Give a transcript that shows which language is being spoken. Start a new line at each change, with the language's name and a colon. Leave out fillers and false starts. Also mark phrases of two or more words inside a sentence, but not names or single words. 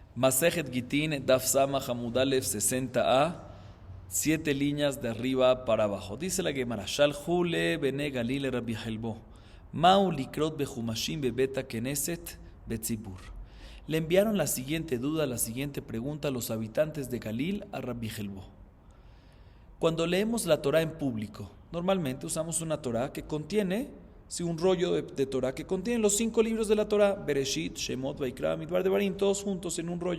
Spanish: Masejet Gitin, Daf Samach Amud Aleph 60a, 7 líneas de arriba para abajo. Dice la Gemara,
Aramaic: שלחו ליה בני גליל רבי חלבו, מהו לקרות בחומשין בבית הכנסת בציבור.
Spanish: Le enviaron la siguiente duda, la siguiente pregunta a los habitantes de Galil a Rabbi Helbo. Cuando leemos la Torah en público, normalmente usamos una Torah que contiene, un rollo de Torah que contiene los 5 libros de la Torah, Bereshit, Shemot, Vaikra, Midbar, Devarim, todos juntos en un rollo.